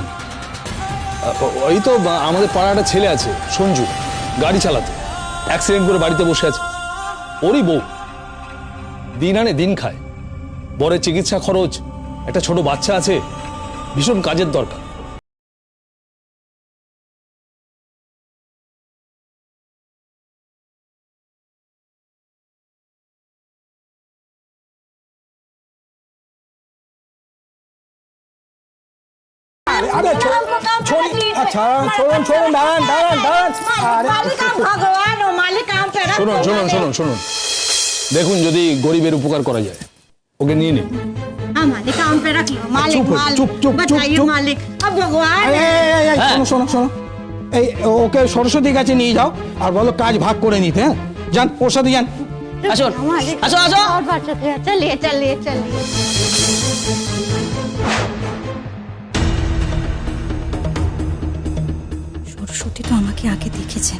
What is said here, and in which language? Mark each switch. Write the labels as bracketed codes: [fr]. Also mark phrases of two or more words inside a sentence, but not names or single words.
[bn] ওই তো আমাদের পাড়া একটা ছেলে আছে সঞ্জু, গাড়ি চালাতে অ্যাক্সিডেন্ট করে বাড়িতে বসে আছে। ওরই বউ, দিন আনে দিন খায়, বরের চিকিৎসা খরচ, একটা ছোট বাচ্চা আছে, ভীষণ কাজের দরকার। [hi] अरे छोड़िए, अच्छा छोड़ो छोड़ो, [bn] দাঁড়ান দাঁড়ান দাঁড়ান। [hi] भगवान हो मालिक काम पे रख। [bn] শুনুন শুনুন শুনুন শুনুন, দেখুন যদি গরিবের উপকার করা যায়, ওকে নিয়ে নিন। [hi] हाँ मालिक काम पे रख लो मालिक। चुप, मालिक चुप, चुप, बताइए चुप। मालिक अब भगवान [bn] এই, এই, এই, শোনো শোনো শোনো, এই ওকে সরস্বতীর কাছে নিয়ে যাও আর বলো কাজ ভাগ করে নিতে। হ্যাঁ, যান ওর সাথে যান। আসুন [hi] मालिक [bn] আসো আসো। [hi] और बात चलिए चलिए चलिए। [bn] সরস্বতী তো আমাকে আগে দেখেছেন।